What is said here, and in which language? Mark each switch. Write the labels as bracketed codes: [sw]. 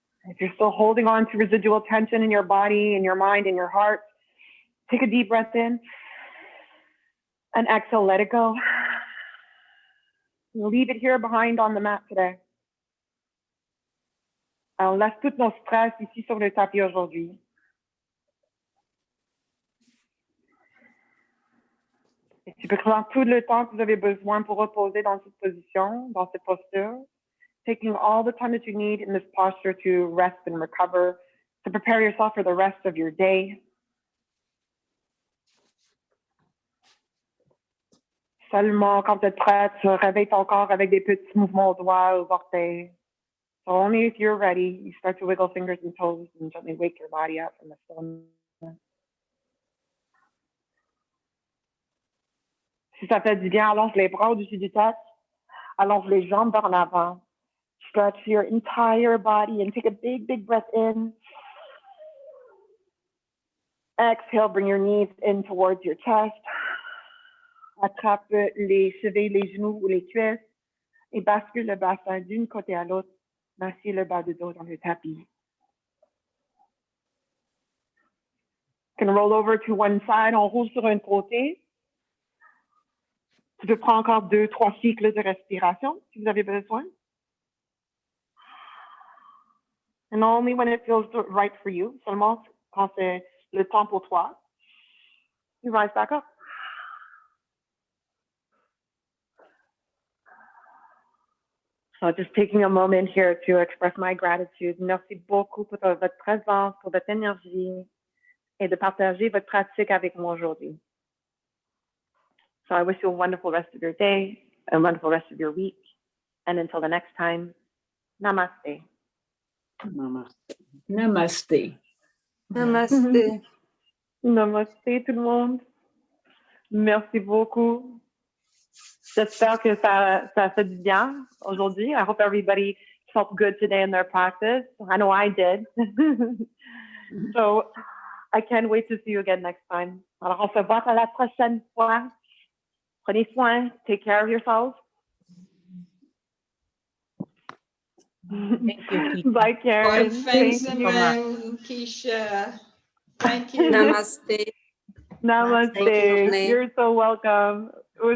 [en] If you're still holding on to residual tension in your body, in your mind, in your heart, take a deep breath in and exhale, let it go. Leave it here behind on the mat today. [fr] Alors, laisse tout nos stress ici sur le tapis aujourd'hui. Et tu peux prendre tout le temps que vous avez besoin pour reposer dans cette position, dans cette posture. [en] Taking all the time that you need in this posture to rest and recover, to prepare yourself for the rest of your day. [fr] Seulement, quand tu es prête, tu réveilles ton corps avec des petits mouvements aux doigts, aux orteils. [en] So only if you're ready, you start to wiggle fingers and toes and gently wake your body up from the stillness. [fr] Si ça fait du bien, allonge les bras au-dessus du tête. Allonge les jambes vers l'avant. [en] Stretch your entire body and take a big, big breath in. Exhale, bring your knees in towards your chest. [fr] Attrape les chevilles, les genoux ou les cuisses et bascule le bassin d'une côté à l'autre. Massiez le bas du dos dans le tapis. [en] You can roll over to one side. [fr] On roule sur un côté. Tu peux prendre encore 2-3 cycles de respiration si vous avez besoin. And [en] and only when it feels right for you, [fr] seulement quand c'est le temps pour toi. [en] You rise back up. So just taking a moment here to express my gratitude. [fr] Merci beaucoup pour votre présence, pour votre énergie et de partager votre pratique avec moi aujourd'hui. [en] So I wish you a wonderful rest of your day, a wonderful rest of your week. And until the next time, namaste. Namaste. Namaste. Namaste. [fr] Namaste tout le monde. Merci beaucoup. J'espère que ça fait du bien aujourd'hui. [en] I hope everybody felt good today in their practice. I know I did. So I can't wait to see you again next time. [fr] Alors, on se voit à la prochaine fois. Prenez soin. [en] Take care of yourselves. Thank you, Keisha. Bye, Karen. [fr] Bonne fin de [en] Thank you. [fr] semaine, [en] Keisha. Thank you. Namaste. Namaste. Thank you, Renee. You're so welcome. It was